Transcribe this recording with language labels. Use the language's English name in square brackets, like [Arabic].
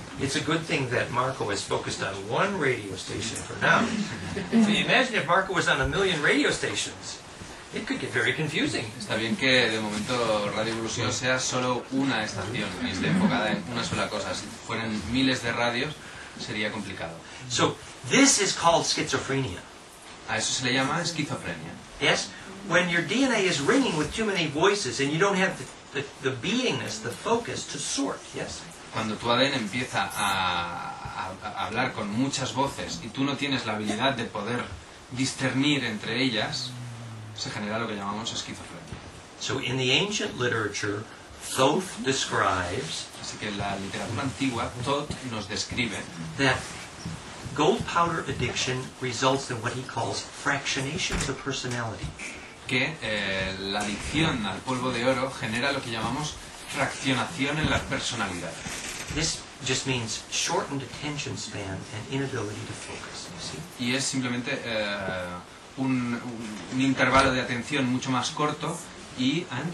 [English] It's a good thing that Marco is focused on one radio station for now. So you imagine if Marco was on a million radio stations, it could get very confusing. [Spanish] Está bien que de momento Radio Evolución sea solo una estación y esté enfocada en una sola cosa. Si fueran miles de radios, sería complicado. [English] So this is called schizophrenia. [Spanish] A eso se le llama esquizofrenia. [English] Yes? When your DNA is ringing with too many voices and you don't have the beingness, the focus to sort. Yes? [Spanish] Cuando tu ADN empieza a hablar con muchas voces y tú no tienes la habilidad de poder discernir entre ellas, se genera lo que llamamos esquizofrenia. [English] So in the ancient literature, Thoth describes [Spanish] Así que en la literatura antigua, Thoth nos describe [English] that gold powder addiction results in what he calls fractionations of personality. [Spanish] que la adicción al polvo de oro genera lo que llamamos fraccionación en la personalidad. [English] This just means shortened attention span and inability to focus, you see? [Spanish] Y es simplemente un intervalo de atención mucho más corto y